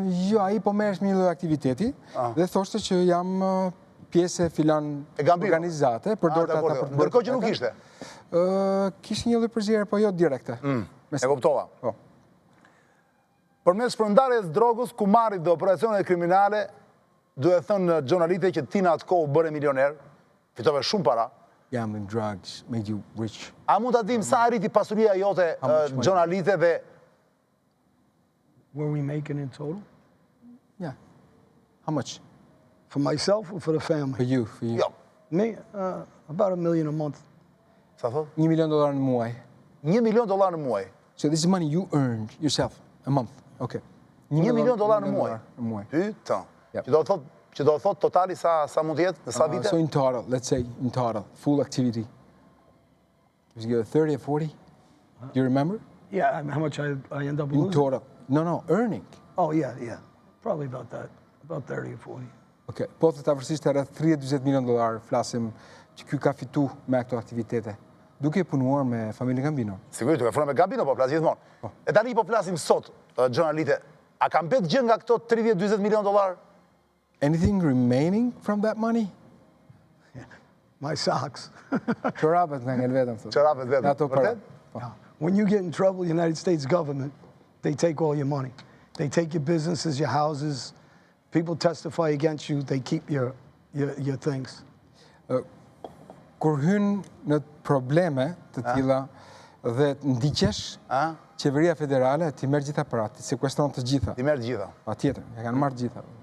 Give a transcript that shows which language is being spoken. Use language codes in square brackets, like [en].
[sq] Jo, ai po merresh me një lloj aktiviteti dhe thoshte që jam pjesë e filan organizate, përdorte ata për të. Ndërkohë që nuk ishte. Kishte një lloj përzierje, po jo direkte. E kuptova. Përmes shpërndarjes drogës, kumarit dhe operacioneve kriminale, duhet thënë Xhon Alite që ti në atë kohë u bëre milioner, fitove shumë para. [en] Gambling, drugs, made you rich. [sq] A mund ta dim sa arriti pasuria jote, Xhon Alite, dhe... [en] Were we making in total? Yeah. How much? For myself or for the family? For you. [sq] Jo. [en] Me, about $1 million a month. [sq] Sa thot? $1 million në muaj. $1 million në muaj. [en] So this is money you earned yourself a month. Okay. [sq] $1 million në muaj. Pyta. Që do thot totali sa mund të jetë në sa vite? [en] So in total, let's say in total, full activity. Was it 30 or 40? Do you remember? Yeah, how much I end up losing? In total. No, earning. Oh, yeah. Probably about that. About 30 or 40. Okay. [sq] Po të avërsisht e rreth $30-40 milion flasim që ky ka fitu me ato aktivitete. Duke punuar me familjen Gambino. Sigurisht, duke punuar me Gambino, po flas gjithmonë. E tani po flasim sot, Xhon Alite, a ka mbet gjë nga këto $30-40 milion? [en] Anything remaining from that money? My socks. [sq] Çorapet nga ngel vetëm thotë. Çorapet vetëm. Ato para. [en] When you get in trouble, the United States government, they take all your money. They take your businesses, your houses. People testify against you, they keep your things. [sq] Kur hyn në probleme të tilla dhe ndiqesh, qeveria federale ti merr gjitha paratë, ti sekuestron të gjitha. Ti merr gjitha. Patjetër, ja kanë marrë gjitha.